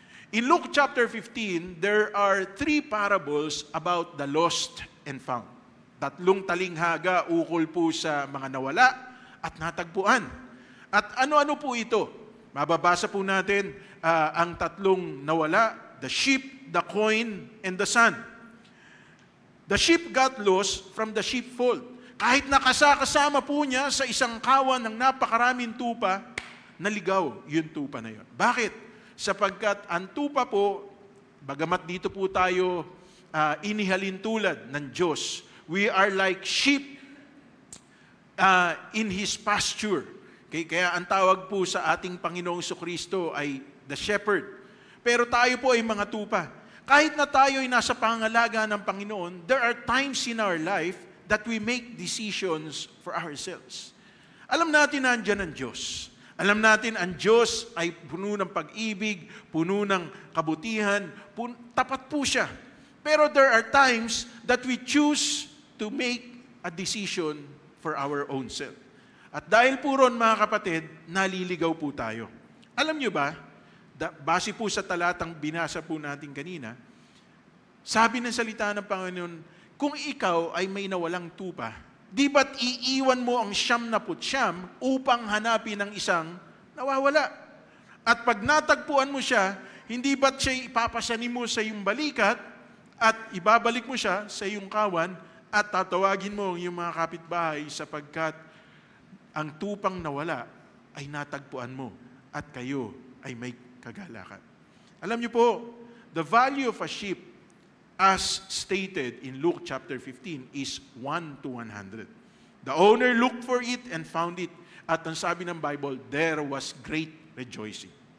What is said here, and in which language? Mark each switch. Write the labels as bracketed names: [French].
[English] In Luke chapter 15, there are 3 parables about the lost and found. [Filipino] 3 talinghaga ukol po sa mga nawala at natagpuan. At ano-ano po ito? Mababasa po natin ang 3 nawala, [English] the sheep, the coin, and the son. The sheep got lost from the sheepfold. [Filipino] Kahit nakasama po niya sa isang kawan ng napakaraming tupa, naligaw yung tupa na yun. Bakit? Sapagkat ang tupa po, bagamat dito po tayo inihalin tulad ng Diyos, [English] we are like sheep in His pasture. [Filipino] Okay? Kaya ang tawag po sa ating Panginoong Jesucristo ay the shepherd. Pero tayo po ay mga tupa. Kahit na tayo ay nasa pangangalaga ng Panginoon, [English] there are times in our life that we make decisions for ourselves. [Filipino] Alam natin na andyan ang Diyos. Alam natin ang Diyos ay puno ng pag-ibig, puno ng kabutihan, tapat po siya. [English] Pero there are times that we choose to make a decision for our own self. [Filipino] At dahil po ron, mga kapatid, naliligaw po tayo. Alam nyo ba, base po sa talatang binasa po natin kanina, sabi ng salita ng Panginoon, kung ikaw ay may nawalang tupa, di ba't iiwan mo ang 99 upang hanapin ang isang nawawala? At pag natagpuan mo siya, hindi ba't siya ipapasanin mo sa iyong balikat at ibabalik mo siya sa iyong kawan at tatawagin mo ang iyong mga kapitbahay sapagkat ang tupang nawala ay natagpuan mo at kayo ay may kagalakan. Alam niyo po, [English] the value of a sheep as stated in Luke chapter 15 is 1 to 100. The owner looked for it and found it. [Filipino] At ang sabi ng [English] Bible, there was great rejoicing.